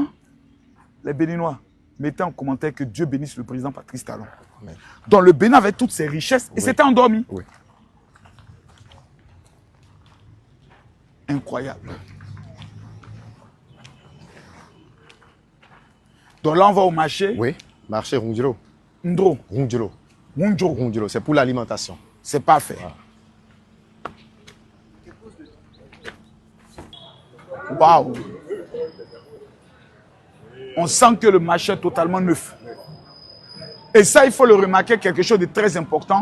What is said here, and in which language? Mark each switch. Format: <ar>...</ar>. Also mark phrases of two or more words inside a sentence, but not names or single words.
<fr>Les Béninois, mettez en commentaire que Dieu bénisse le président Patrice Talon. Amen. Donc le Bénin avait toutes ses richesses et Oui. c'était endormi. Oui. Incroyable. Donc là, on va au marché. Oui, marché Rungjulo. Ndro, Rungjulo. Wundjo. Rungjulo, c'est pour l'alimentation. C'est parfait. Waouh. On sent que le marché est totalement neuf. Et ça, il faut le remarquer, quelque chose de très important.</fr>